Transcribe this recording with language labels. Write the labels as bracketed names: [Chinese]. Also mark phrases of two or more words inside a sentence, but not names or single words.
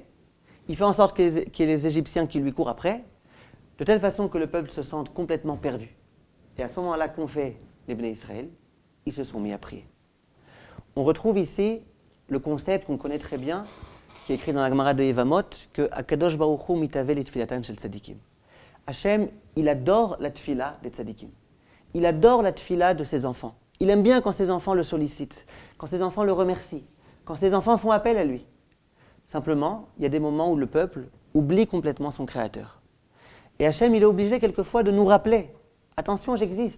[French] Il fait en sorte qu'il y ait les Égyptiens qui lui courent après, de telle façon que le peuple se sente complètement perdu. Et à ce moment-là, qu'ont fait les Bnei Israël? Ils se sont mis à prier. On retrouve ici le concept qu'on connaît très bien, qui est écrit dans la Gemara de Yevamot, que [Hebrew] הקדוש ברוך הוא מתאווה לתפילתן של צדיקים. [French] Hachem, il adore la tfila des tzadikim. Il adore la tfila de ses enfants. Il aime bien quand ses enfants le sollicitent, quand ses enfants le remercient, quand ses enfants font appel à lui. Simplement, il y a des moments où le peuple oublie complètement son Créateur. Et Hachem, il est obligé quelquefois de nous rappeler, attention, j'existe.